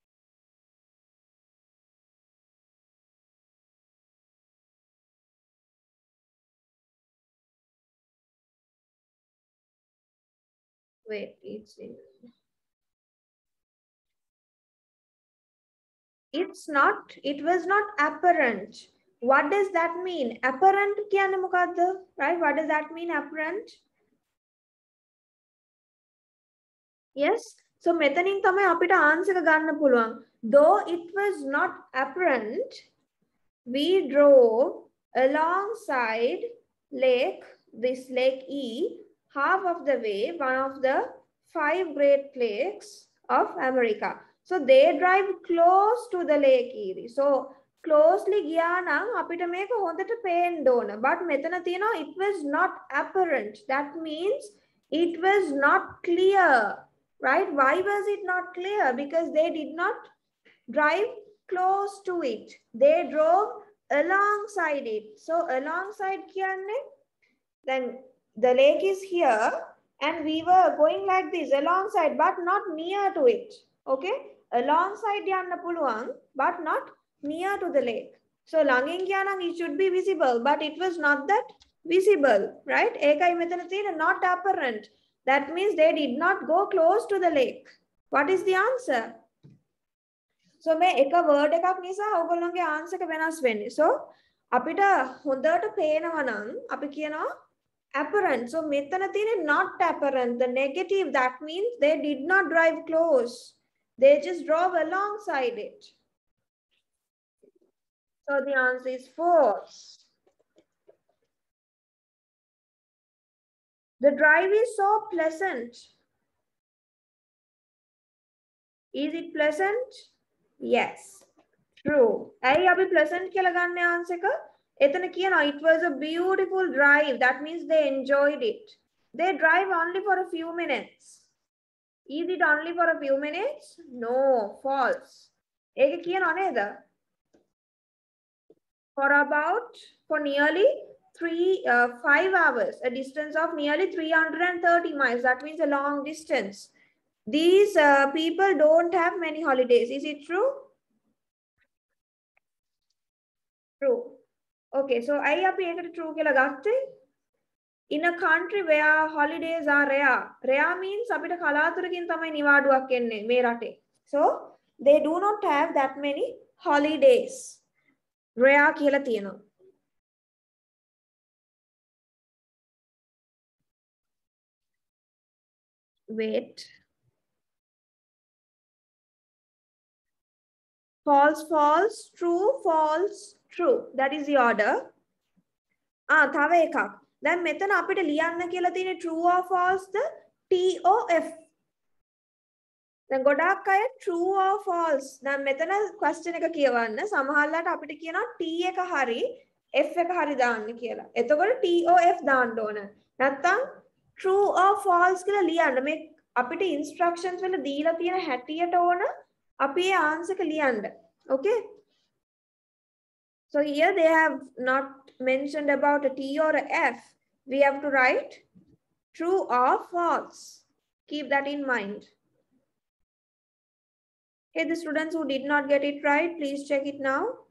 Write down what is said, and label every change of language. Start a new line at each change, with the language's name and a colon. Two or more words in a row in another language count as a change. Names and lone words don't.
English: Wait, it's not, it was not apparent. What does that mean?
Sinhala: Apparent කියන්නේ මොකද්ද?
English: Right? What does that mean, apparent? Yes.
Sinhala: So metanin තමයි අපිට answer එක ගන්න පුළුවන්.
English: Though it was not apparent, we drove alongside this Lake E, half of the way, one of the 5 Great Lakes of America. So they drive close to the Lake Erie. So closely
Sinhala: ගියා නම් අපිට මේක හොඳට පේන්න ඕන.
English: But
Sinhala: මෙතන තියෙනවා
English: it was not apparent. That means it was not clear. Right? Why was it not clear? Because they did not drive close to it. They drove alongside it. So alongside kiyanne, then the lake is here and we were going like this alongside but not near to it. Okay? Alongside
Sinhala: යන්න පුළුවන්
English: but not near to the lake. So
Sinhala: ළඟින් ගියා නම්
English: it should be visible but it was not that visible. Right?
Sinhala: ඒකයි මෙතන තියෙන
English: not apparent. That means they did not go close to the lake. What is the answer? So
Sinhala: මේ එක word එකක් නිසා ඔයගොල්ලෝගේ answer එක වෙනස් වෙන්නේ. So අපිට හොඳට පේනවා නම් අපි කියනවා apparent. So මෙතන තියෙන්නේ
English: not apparent. The negative, that means they did not drive close. They just drove alongside it. So the answer is false. The drive is so pleasant. Is it pleasant? Yes. True.
Sinhala: ඇයි අපි pleasant කියලා ගන්න answer එක? එතන කියනවා
English: it was a beautiful drive. That means they enjoyed it. They drive only for a few minutes. Is it only for a few minutes? No. False.
Sinhala: ඒක කියනවා නේද?
English: For nearly 5 hours, a distance of nearly 330 miles. That means a long distance. These people don't have many holidays. Is it true? True. Okay, so I
Sinhala: අපි ඒකට true කියලා ගත්තේ.
English: In a country where holidays are rare. Rare means
Sinhala: අපිට කලාතුරකින් තමයි නිවාඩුවක් එන්නේ මේ රටේ.
English: So they do not have that many holidays.
Sinhala: Rare කියලා තියෙනවා.
English: Wait. False, false, true, false, true. That is the order.
Sinhala: තව එකක්. දැන් මෙතන අපිට ලියන්න කියලා තියෙන
English: true or false
Sinhala: ද TOF. දැන් ගොඩාක් අය
English: true or false.
Sinhala: දැන් මෙතන question එක කියවන්න. සමහරවිට අපිට කියනවා T එක හරි F එක හරි දාන්න කියලා. එතකොට TOF දාන්න ඕන. නැත්තම්
English: true or false
Sinhala: කියලා ලියන්න. මේ අපිට instructions වල දීලා තියෙන හැටියට ඕන අපි ඒ answer එක ලියන්න.
English: Okay? So here they have not mentioned about a T or a F. We have to write true or false. Keep that in mind. Okay, the students who did not get it right, please check it now.